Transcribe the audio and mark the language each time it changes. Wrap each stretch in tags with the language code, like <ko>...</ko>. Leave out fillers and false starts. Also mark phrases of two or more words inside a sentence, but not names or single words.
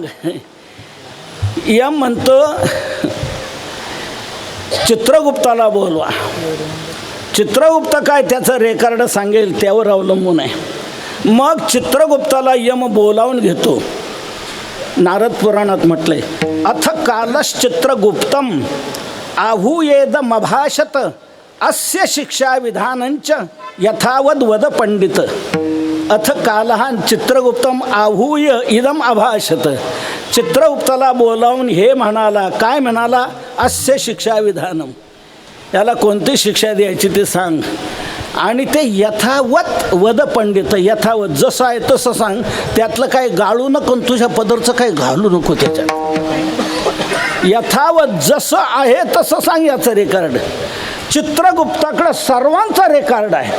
<mr>यम म्हणतो, चित्रगुप्ताला बोलवा. चित्रगुप्त काय त्याचं रेकॉर्ड सांगेल त्यावर अवलंबून आहे. मग चित्रगुप्ताला यम बोलावून घेतो. नारद पुराणात म्हटलंय,</mr> <sa>अथ कालश्चित्रगुप्तम आहूयेदमभाषत अस्य शिक्षा विधानंच यथावद वद पंडित. अथ कालः चित्रगुप्तम आहूय इदम अभाषत.</sa> <mr>चित्रगुप्ताला बोलावून हे म्हणाला, काय म्हणाला?</mr> <sa>अस्य शिक्षा विधानम,</sa> <mr>याला कोणती शिक्षा द्यायची ते सांग. आणि ते</mr> <sa>यथावत वद पंडित,</sa> <mr>यथावत जसं आहे तसं सांग. त्यातलं काही गाळू नको, तुझ्या पदरचं काही घालू नको त्याच्यात. यथावत जसं आहे तसं सांग. याचं रेकॉर्ड चित्रगुप्ताकडं सर्वांचा रेकॉर्ड आहे.</mr>